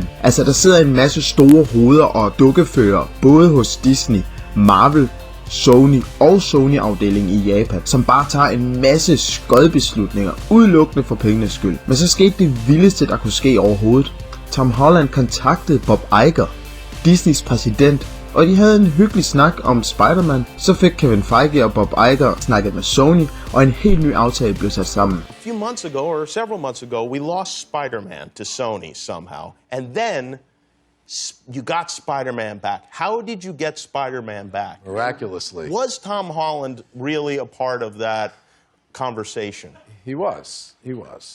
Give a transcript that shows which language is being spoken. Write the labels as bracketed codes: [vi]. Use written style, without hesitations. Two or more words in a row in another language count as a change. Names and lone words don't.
[da] Altså der sidder en masse store hoveder og dukkefører, både hos Disney, Marvel, Sony og Sony-afdelingen i Japan, som bare tager en masse skodbeslutninger, udelukkende for pengenes skyld. Men så skete det vildeste, der kunne ske overhovedet. Tom Holland kontaktede Bob Iger, Disneys præsident, og de havde en hyggelig snak om Spider-Man. Så fik Kevin Feige og Bob Iger snakket med Sony, og en helt ny aftale blev sat sammen. [en] A few months ago, or several months ago, we lost Spider-Man to Sony somehow. And then you got Spider-Man back. How did you get Spider-Man back? Miraculously. Was Tom Holland really a part of that conversation? He was. He was.